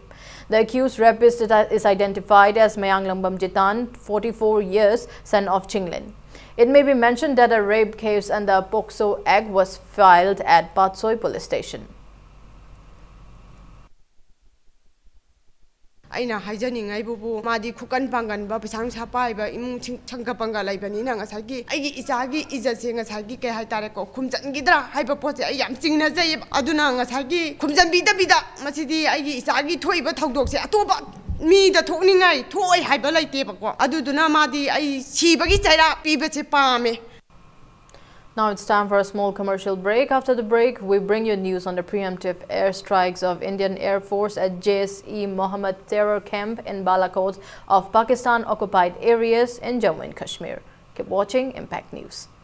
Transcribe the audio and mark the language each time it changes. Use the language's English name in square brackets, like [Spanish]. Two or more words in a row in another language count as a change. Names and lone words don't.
[English] The accused rapist is identified as Mayanglangbam Jitan, 44 years, son of Chinglin. It may be mentioned that a rape case under POCSO Act was filed at Patsoi police station. [Manipuri] Aina haijaningai bubu madi khukan pangan ba pisang sapai ba imung changka panga laibani na ngasagi aigi isagi ijase ngasagi ke haitare ko khumjan gidra haiba poche ai yam chingna jai aduna ngasagi khumjan bida bida masidi aigi isagi thoiba thaudok se atoba mi da thokningai thoi haiba laite ba ko aduduna madi ai sibagi chaira pibe che pame. [English] Now it's time for a small commercial break. After the break, we bring you news on the preemptive airstrikes of Indian Air Force at JSE Mohammed terror camp in Balakot of Pakistan-occupied areas in Jammu and Kashmir. Keep watching Impact News.